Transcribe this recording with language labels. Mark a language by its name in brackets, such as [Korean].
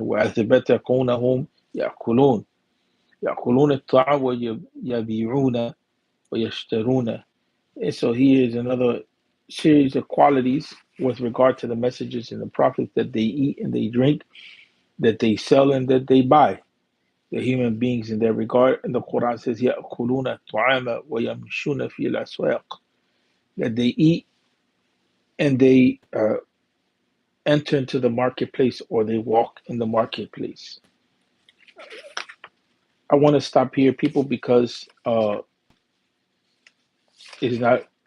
[Arabic] وَأَثْبَتَ كُونَهُمْ يَأْكُلُونَ الطَّعَامَ وَيَبِيعُونَ وَيَشْتَرُونَ. [English] And so here is another series of qualities with regard to the messages and the prophets, that they eat and they drink, that they sell and that they buy. The human beings in that regard. And the Quran says, [Arabic] يَأْكُلُونَ الطَّعَامَ وَيَمْشُونَ فِي الْأَسْوَاقِ. [English] That they eat and they enter into the marketplace, or they walk in the marketplace. I want to stop here, people, because it's not.